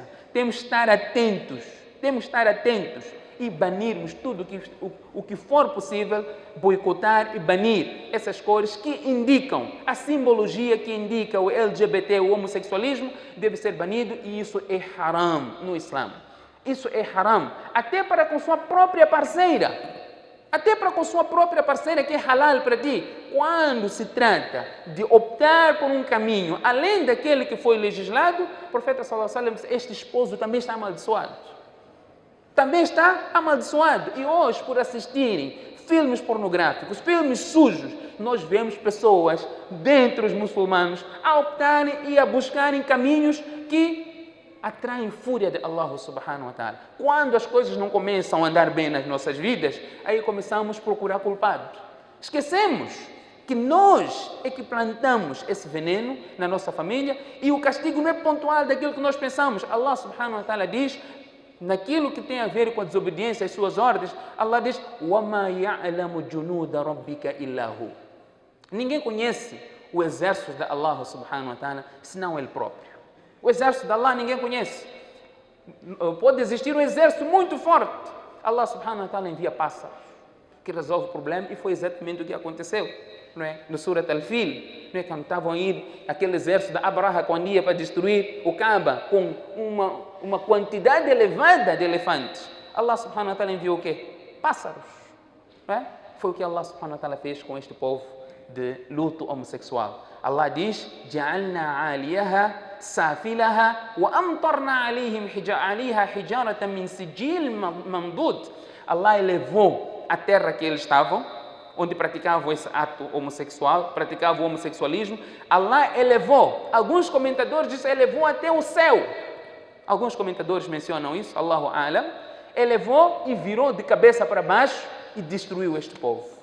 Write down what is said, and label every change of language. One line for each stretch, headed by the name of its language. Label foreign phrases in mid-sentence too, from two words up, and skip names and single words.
Portuguese: Temos que estar atentos, e banirmos tudo o que for possível, boicotar e banir essas cores que indicam, a simbologia que indica o LGBT, o homossexualismo, deve ser banido, e isso é haram no Islã. Isso é haram, até para com sua própria parceira, que é halal para ti. Quando se trata de optar por um caminho além daquele que foi legislado, o profeta
Arabic: صلى الله عليه وسلم,
Portuguese: este esposo também está amaldiçoado. E hoje, por assistirem filmes pornográficos, filmes sujos, nós vemos pessoas dentre os muçulmanos a optarem e a buscarem caminhos que atraem fúria de
Arabic: الله سبحانه وتعالى.
Portuguese: Quando as coisas não começam a andar bem nas nossas vidas, aí começamos a procurar culpados. Esquecemos que nós é que plantamos esse veneno na nossa família, e o castigo não é pontual daquilo que nós pensamos.
Arabic: الله سبحانه وتعالى
Portuguese: diz, naquilo que tem a ver com a desobediência às suas ordens, Allah diz:
Arabic: وَمَا يَعْلَمُ جُنُودَ رَبِّكَ إِلَّا هُ.
Portuguese: Ninguém conhece o exército de
Arabic: الله سبحانه وتعالى
Portuguese: senão Ele próprio. O exército de Allah ninguém conhece. Pode existir um exército muito forte.
Arabic: الله سبحانه وتعالى
Portuguese: envia pássaros que resolve o problema, e foi exatamente o que aconteceu. Não é? No Surat Al-Fil, não é? Quando estavam a ir aquele exército da Abraha, quando ia para destruir o Kaaba com uma quantidade elevada de elefantes,
Arabic: الله سبحانه وتعالى
Portuguese: enviou o quê? Pássaros. Não é? Foi o que
Arabic: الله سبحانه وتعالى
Portuguese: fez com este povo de luto homossexual. Allah diz:
Arabic: جَعَلْنَا عَالِيَهَا سَافِلَهَا وَأَمْطَرْنَا عَليها حِجَارَةً مِنْ سِجِّيلٍ مَنْضُودٍ.
Portuguese: Allah elevou a terra que eles estavam, onde praticavam esse ato homossexual, praticavam o homossexualismo. Allah elevou, alguns comentadores dizem, elevou até o céu. Alguns comentadores mencionam isso,
Arabic: الله أعلم.
Portuguese: Elevou e virou de cabeça para baixo e destruiu este povo.